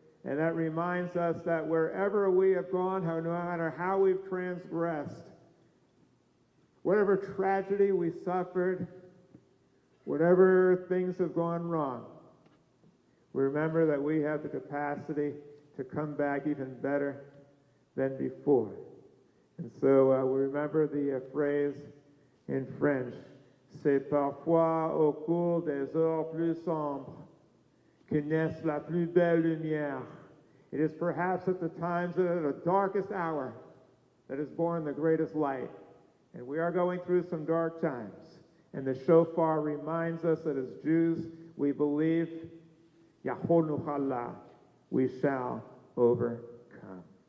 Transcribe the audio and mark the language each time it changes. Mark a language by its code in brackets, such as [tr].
[en] And that reminds us that wherever we have gone, no matter how we've transgressed, whatever tragedy we suffered, whatever things have gone wrong, we remember that we have the capacity to come back even better than before. And so we remember the phrase in French, [fr] c'est parfois au cours des heures plus sombres que naisse la plus belle lumière. [en] It is perhaps at the times of the darkest hour that is born the greatest light. And we are going through some dark times. And the shofar reminds us that as Jews, we believe, Yahonu Chala, we shall overcome.